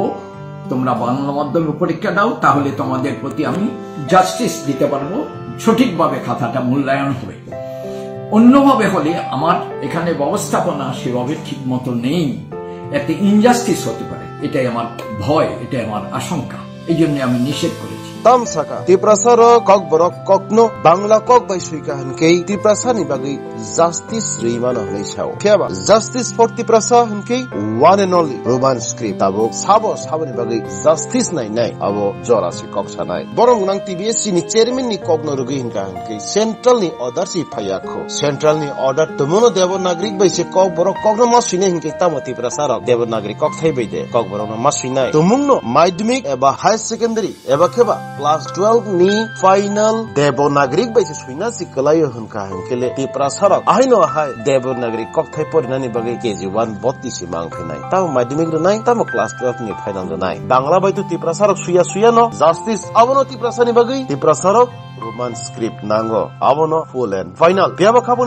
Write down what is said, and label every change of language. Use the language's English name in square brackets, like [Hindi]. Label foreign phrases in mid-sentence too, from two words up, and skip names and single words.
[Bangla] তোমরা বাংলা মাধ্যমে পরীক্ষা দাও, তাহলে তোমাদের প্রতি আমি জাস্টিস দিতে পারবো, সঠিকভাবে খাতাটা মূল্যায়ন হবে। অন্যভাবে হলে আমার এখানে ব্যবস্থাপনা সেভাবে ঠিক মতো নেই, এতে ইনজাস্টিস হতে পারে, এটাই আমার ভয়, এটাই আমার আশঙ্কা। এই জন্য আমি নিষেধ করেছি। [Kok Borok] tam saka tiprasar kok borok kokno bangla kok bai suika hankei tiprasa ni bagi justice reimana hoi sao keba [English] justice for [Kok Borok] tiprasa hankei [English] one and only roman script [Kok Borok] abo sabo ni bagi justice nai abo jora si kok sanai borong nang tbsc ni chairman ni kokno rugi hinka hankei central ni order si phayakho central ni order tomono devanagrik bai se kok borok kokno masine hinkei tamo tiprasa rok devanagrik kok thai bai de kok borok na masinai tomungno madhyamik eba [English] high secondary [Kok Borok] eba keba क्लास 12 नि फाइनल देवनागरिक बाइसे सुइना सिकलायो हुनका हंकेले तिप्रासारक आइनो हाय देवनागरिक कक्थाय परिनानि बगे केजी 1 32 सि मांगफिनाय ताव माध्यमिक रनाय ताव क्लास 12 नि फाइनल रनाय बांग्ला बाइतु तिप्रासारक सुया न जस्टिस अबनो तिप्रासानि बगे तिप्रासारक [English] Roman script [Kok Borok] नांगो अबनो [English] full and final [Kok Borok] बेबा खाबोनि